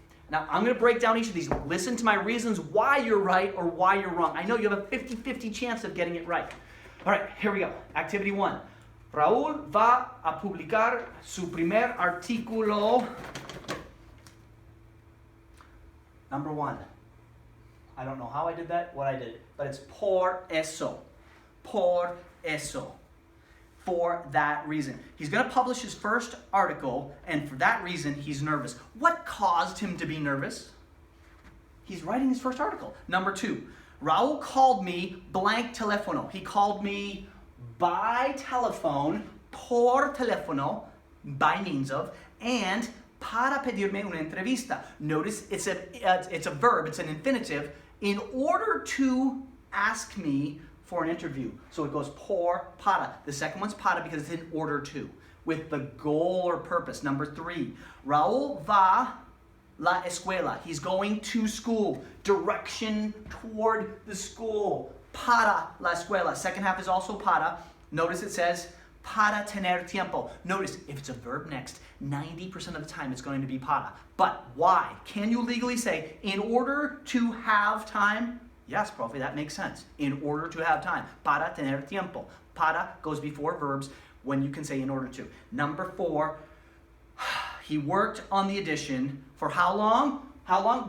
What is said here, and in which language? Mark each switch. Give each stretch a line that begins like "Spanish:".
English: Now, I'm going to break down each of these. Listen to my reasons why you're right or why you're wrong. I know you have a 50-50 chance of getting it right. All right, here we go. Activity 1.
Spanish: Raúl va a publicar su primer artículo.
English: Number 1. I don't know how I did that, what I did, but it's por eso. Por eso. For that reason. He's going to publish his first article, and for that reason, he's nervous. What caused him to be nervous? He's writing his first article. Number 2. Raúl called me blank teléfono. He called me by telephone,
Spanish: por teléfono,
English: by means of, and
Spanish: para pedirme una entrevista.
English: Notice it's a verb, it's an infinitive, in order to ask me for an interview. So it goes por, para. The second one's para because it's in order to, with the goal or purpose.
Spanish: Number 3, Raúl va la escuela.
English: He's going to school. Direction toward the school.
Spanish: Para la escuela.
English: Second half is also para. Notice it says
Spanish: para tener tiempo.
English: Notice if it's a verb next, 90% of the time it's going to be para. But why? Can you legally say in order to have time? Yes, profe, that makes sense. In order to have time.
Spanish: Para tener tiempo.
English: Para goes before verbs when you can say in order to. Number 4, he worked on the addition for how long? How long?